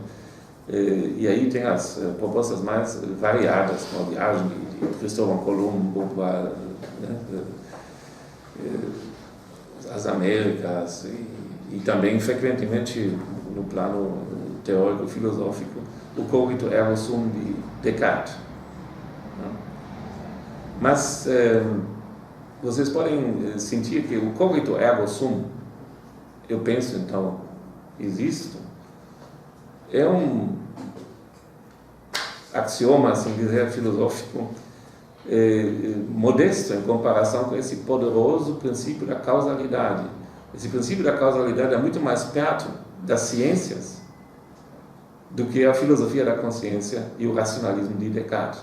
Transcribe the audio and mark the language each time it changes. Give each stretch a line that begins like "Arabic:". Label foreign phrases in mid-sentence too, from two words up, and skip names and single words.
Portuguese: E aí tem as propostas mais variadas, como a viagem de Cristóvão Colombo para as Américas e também frequentemente no plano teórico-filosófico o
Latin: cogito ergo sum
Portuguese: de Descartes. Mas vocês podem sentir que o
Latin: cogito ergo sum,
Portuguese: eu penso então, existo, é um axioma, assim dizer, filosófico modesto em comparação com esse poderoso princípio da causalidade. Esse princípio da causalidade é muito mais perto das ciências do que a filosofia da consciência e o racionalismo de Descartes.